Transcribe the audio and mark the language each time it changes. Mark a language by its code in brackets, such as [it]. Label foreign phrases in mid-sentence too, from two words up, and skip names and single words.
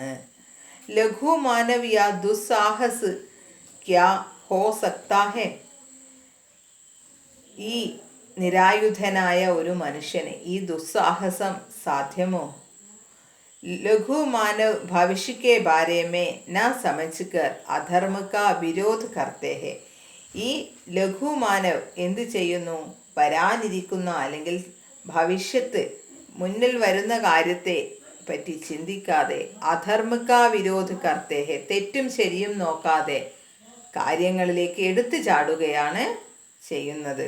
[hi] लघु मानविय दुस्साहस क्या हो सकता है. [ml] ഈ നിരായുധനായ ഒരു മനുഷ്യന് ഈ ദുസ്സാഹസം സാധ്യമോ? [hi] लघु मानव भविष्य के बारे में न समझकर अधर्म का विरोध करते हैं. [ml] ഈ [hi] लघु मानव [ml] എന്ത് ചെയ്യുന്നു? വരാനിരിക്കുന്ന അല്ലെങ്കിൽ ഭവിഷ്യത്ത് മുന്നിൽ വരുന്ന കാര്യത്തെ പറ്റി ചിന്തിക്കാതെ [hi] अधर्म विरोध करते हैं, [ml] തെറ്റും ശരിയും നോക്കാതെ കാര്യങ്ങളിലേക്ക് എടുത്തു ചാടുകയാണ് ചെയ്യുന്നത്.